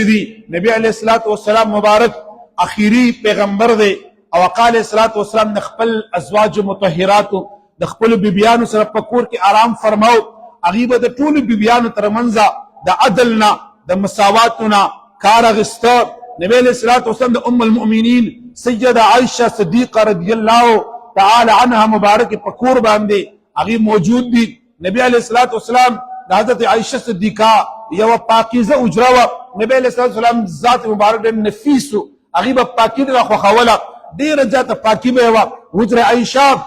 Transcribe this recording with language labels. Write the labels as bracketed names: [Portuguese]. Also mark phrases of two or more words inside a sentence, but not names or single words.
[Pashto] دي نبی [Arabic] علیہ الصلوۃ والسلام [Pashto] مبارک اخیری پیغمبر دی او [Arabic] قال الصلوۃ والسلام [Pashto] د خپل ازواج مطهرات د خپل بیبیانو سره په کور کې آرام فرماو هغې به د ټولو بیبیانو ترمنځ د عدل نه د مساواتو نه کار اخیسته نبی [Arabic] علیہ الصلوۃ والسلام [Pashto] د [Arabic] ام المؤمنین [Pashto] سیدہ عائشہ صدیقہ [Arabic] رضی اللہ تعالی عنها [Pashto] مبارک په کور باندې هغې موجود دي نبی [Arabic] علیہ الصلوۃ والسلام [Pashto] د حضرت عائشہ صدیقہ یو پاکیزه اجره وه نبی [Arabic] علیہ الصلوۃ والسلام [Pashto] ذات مبارک ډېر نفیس و هغې به پاکي ډېره خوښوله ډېره زیاته پاکي به یې وه حجره عایشه